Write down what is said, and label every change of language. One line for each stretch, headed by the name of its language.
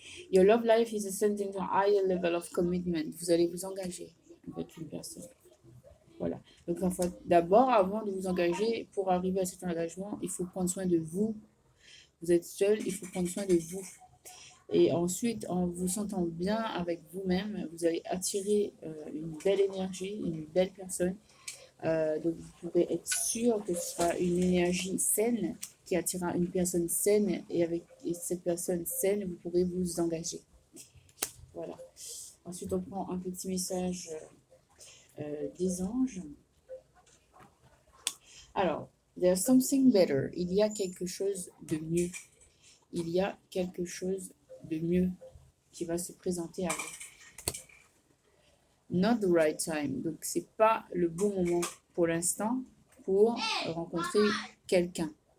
English: Your love life is ascending to a higher level of commitment.
French: Vous allez vous engager avec une personne. Voilà. Donc, en fait, d'abord, avant de vous engager, pour arriver à cet engagement, il faut prendre soin de vous. Vous êtes seul, il faut prendre soin de vous. Et ensuite, en vous sentant bien avec vous-même, vous allez attirer une belle énergie, une belle personne. Donc, vous pourrez être sûr que ce sera une énergie saine qui attirera une personne saine et avec cette personne saine, vous pourrez vous engager. Voilà. Ensuite, on prend un petit message des anges. Alors,
English: there's something better.
French: Il y a quelque chose de mieux. Il y a quelque chose de mieux qui va se présenter à vous.
English: Not the right time.
French: Donc, c'est pas le bon moment pour l'instant pour rencontrer quelqu'un.